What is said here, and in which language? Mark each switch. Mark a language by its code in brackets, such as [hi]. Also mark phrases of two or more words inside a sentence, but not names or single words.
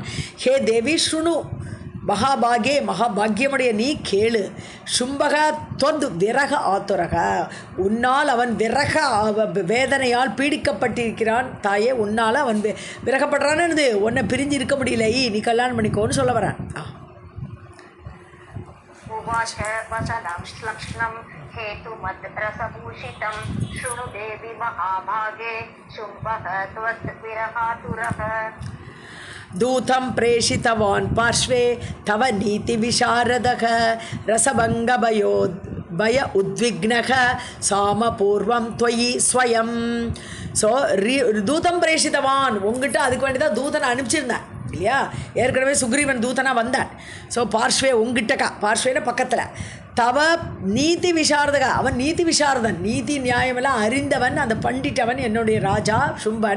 [sa] हे देवि शृणु, महाभागे, [ta] மகாபாகியமுடைய நீ கேளு. [sa] शुम्भः त्वत् विरह आतुरः, [ta] உன்னால் அவன் விரக வேதனையால் பீடிக்கப்பட்டிருக்கிறான். தாயே, உன்னால் அவன் விரகப்படுறான்னு, உன்னை பிரிஞ்சு இருக்க முடியல, நீ கல்யாணம் பண்ணிக்கோன்னு சொல்ல வரேன். [sa] उवाच वचनं श्लक्ष्णं हेतुमत् रसभूषितं शृणु देवि महाभागे शुम्भः त्वद्विरहातुरः दूतं प्रेषितवान् पार्श्वे तव नीतिविशारदः रसभङ्गभयो भय उद्विग्नः सामपूर्वं त्वयि स्वयं. [ta] ஸோ [sa] दूतं प्रेषितवान्, [ta] உங்ககிட்ட அதுக்கு வேண்டி தான் தூதனை அனுப்பிச்சிருந்தேன் இல்லையா. ஏற்கனவே சுக்ரீவன் தூதனாக வந்தான். ஸோ பார்ஷ்வே உங்ககிட்டக்கா, பார்ஷ்வேன பக்கத்தில். [sa] तव नीति विशारदः, [ta] அவன் நீதி விசாரதன், நீதி நியாயமெல்லாம் அறிந்தவன், அந்த பண்டிட்டவன் என்னுடைய ராஜா சும்பன்.